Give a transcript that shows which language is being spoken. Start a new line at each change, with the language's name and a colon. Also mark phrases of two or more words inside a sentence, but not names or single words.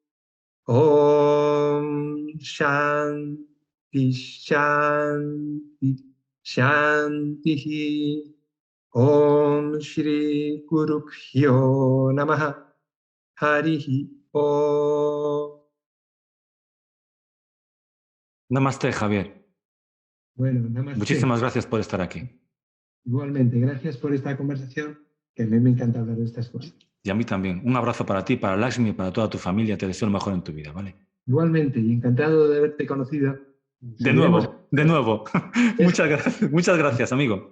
Sanskrit: Om Shanti Shanti Shanti. Om Shri Gurubhyo Namaha. Harihi Om.
Spanish: Namaste, Javier. Bueno, namaste. Muchísimas gracias por estar aquí. Igualmente, gracias por esta conversación, que a mí me encanta hablar de estas cosas. Y a mí también. Un abrazo para ti, para Lakshmi y para toda tu familia. Te deseo lo mejor en tu vida, ¿vale? Igualmente, y encantado de haberte conocido. De nuevo. Muchas gracias, amigo.